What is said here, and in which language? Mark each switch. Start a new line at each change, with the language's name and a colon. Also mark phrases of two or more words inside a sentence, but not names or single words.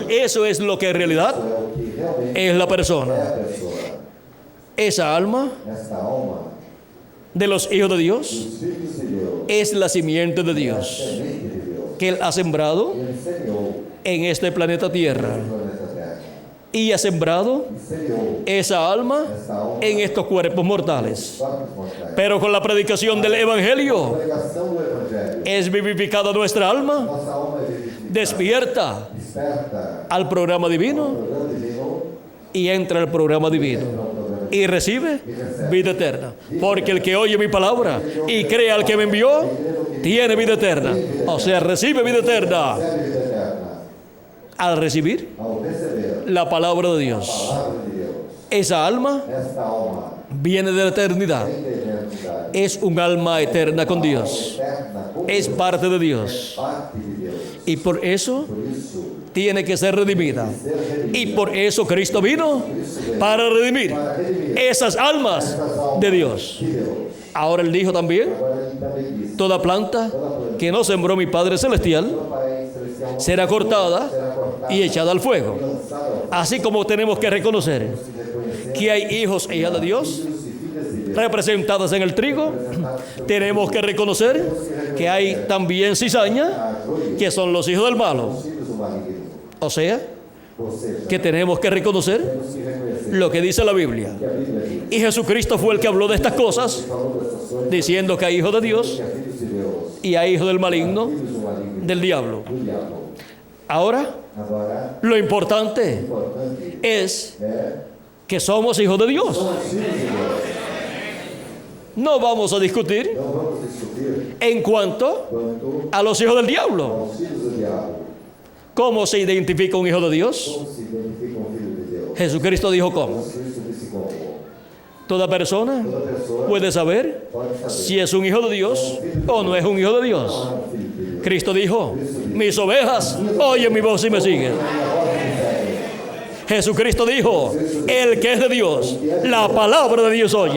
Spanish: Eso es lo que en realidad
Portuguese: É o que realmente
Spanish: es la
Portuguese: é
Spanish: persona.
Portuguese: a pessoa.
Spanish: Esa alma
Portuguese: Esta alma
Spanish: de los hijos de Dios
Portuguese: dos filhos de Deus,
Spanish: es la simiente de
Portuguese: a
Spanish: Dios
Portuguese: semente de Deus,
Spanish: que Él ha sembrado
Portuguese: Ele semeou
Spanish: en este planeta Tierra
Portuguese: no planeta Terra.
Spanish: y ha sembrado
Portuguese: E semeou
Spanish: esa alma
Portuguese: esta alma
Spanish: en estos cuerpos mortales.
Portuguese: corpos mortais.
Spanish: Pero con la predicación del
Portuguese: A
Spanish: Evangelio
Portuguese: pregação do Evangelho,
Spanish: es vivificada nuestra alma,
Portuguese: nossa alma é vivificada,
Spanish: despierta
Portuguese: desperta
Spanish: al programa divino
Portuguese: o programa divino,
Spanish: y entra al programa divino y recibe vida eterna. Porque el que oye mi palabra y cree al que me envió, tiene vida eterna. O sea, recibe vida eterna
Portuguese: recebe vida eterna.
Spanish: al recibir
Portuguese: Ao receber
Spanish: la palabra de Dios.
Portuguese: a palavra de Deus,
Spanish: Esa alma
Portuguese: esta alma
Spanish: viene de la eternidad.
Portuguese: vem da eternidade,
Spanish: Es un alma eterna con Dios.
Portuguese: eterna, com
Spanish: Es
Portuguese: Deus,
Spanish: parte de Dios.
Portuguese: parte de Deus.
Spanish: Y por eso
Portuguese: Por isso,
Spanish: tiene que ser redimida.
Portuguese: ser redimida.
Spanish: Y por eso Cristo vino para redimir esas almas de Dios.
Portuguese: De Deus.
Spanish: Ahora Él dijo también,
Portuguese: Agora ele também diz:
Spanish: toda planta que no sembró mi Padre Celestial
Portuguese: "O Pai celestial não
Spanish: será cortada
Portuguese: será cortada
Spanish: y echada al fuego.
Portuguese: e lançada ao fogo".
Spanish: Así como tenemos que reconocer
Portuguese: Se reconhecer
Spanish: que hay hijos e hijas de Dios
Portuguese: filhos e filhas de Deus,
Spanish: representadas en el trigo, tenemos que reconocer que hay también cizaña,
Portuguese: a joia,
Spanish: que son los hijos del malo.
Portuguese: os filhos do maligno.
Spanish: O sea,
Portuguese: Ou seja,
Spanish: que tenemos que reconocer
Portuguese: temos que reconhecer
Spanish: lo que dice la Biblia.
Portuguese: que a Bíblia diz.
Spanish: Y Jesucristo fue el que habló de estas cosas,
Portuguese: Falou dessas coisas,
Spanish: diciendo que hay hijos de Dios
Portuguese: que há filhos de Deus,
Spanish: y hay hijos del maligno,
Portuguese: filhos do maligno,
Spanish: del diablo.
Portuguese: do diabo.
Spanish: Ahora,
Portuguese: Agora,
Spanish: lo
Portuguese: o
Spanish: importante
Portuguese: importante
Spanish: es
Portuguese: é
Spanish: que somos hijos de Dios.
Portuguese: somos filhos de Deus.
Spanish: No vamos a discutir
Portuguese: Não vamos discutir
Spanish: en cuanto
Portuguese: quanto
Spanish: a los hijos del diablo.
Portuguese: aos filhos do diabo.
Spanish: ¿Cómo se identifica un hijo de Dios?
Portuguese: Como se identifica um filho de Deus?
Spanish: Jesucristo dijo cómo.
Portuguese: Jesus Cristo disse como:
Spanish: Toda persona puede saber si es un hijo de Dios o no es un hijo de Dios. Cristo dijo: mis ovejas oyen mi voz y me siguen. Jesucristo dijo: el que es de Dios, la palabra de Dios oye.